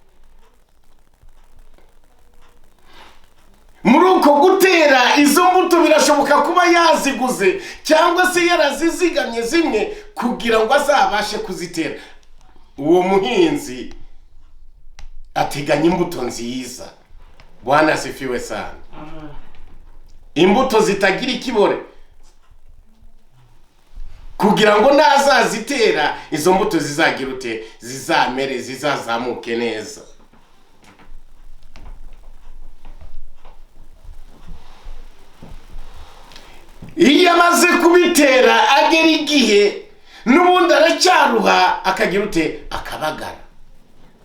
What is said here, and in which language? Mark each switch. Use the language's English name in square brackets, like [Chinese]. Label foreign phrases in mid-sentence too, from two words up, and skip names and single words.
[Kinyarwanda] Muri uko gutera, izo mbuto birashoboka kuba yaziguze cyangwa se yarazizigamye zimwe kugira ngo azabashe kuzitera. Uwo muhinzi ateganya imbuto nziza. [Swahili] Bwana asifiwe sana. [Kinyarwanda] Amen. Imbuto zitagira ikibore, kugira ngo nazazitera izo mbuto zizagira ute? Zizamere, zizazamuke neza. Iyo amaze kubitera agera igihe n'ubundi aracyaruha, akagira ute?